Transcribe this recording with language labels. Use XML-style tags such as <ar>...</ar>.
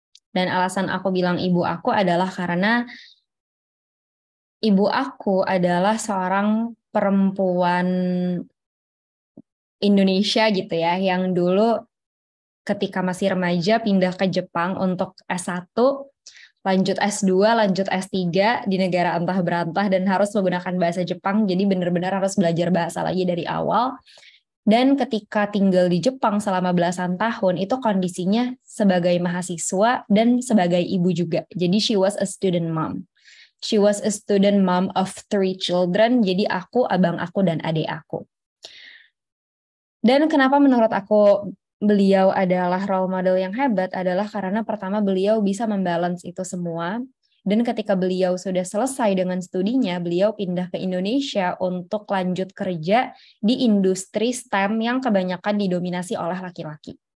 <id>Dan alasan aku bilang ibu aku adalah karena ibu aku adalah seorang perempuan Indonesia gitu ya, yang dulu ketika masih remaja pindah ke Jepang untuk S1, lanjut S2, lanjut S3 di negara entah berantah dan harus menggunakan bahasa Jepang, jadi benar-benar harus belajar bahasa lagi dari awal. Dan ketika tinggal di Jepang selama belasan tahun, itu kondisinya sebagai mahasiswa dan sebagai ibu juga. Jadi</id> <en>she was a student mom. She was a student mom of 3 children,</en> <id>jadi aku, abang aku, dan adik aku. Dan kenapa menurut aku beliau adalah role model yang hebat adalah karena pertama beliau bisa membalance itu semua. Dan ketika beliau sudah selesai dengan studinya, beliau pindah ke Indonesia untuk lanjut kerja di industri STEM yang kebanyakan didominasi oleh laki-laki.</id>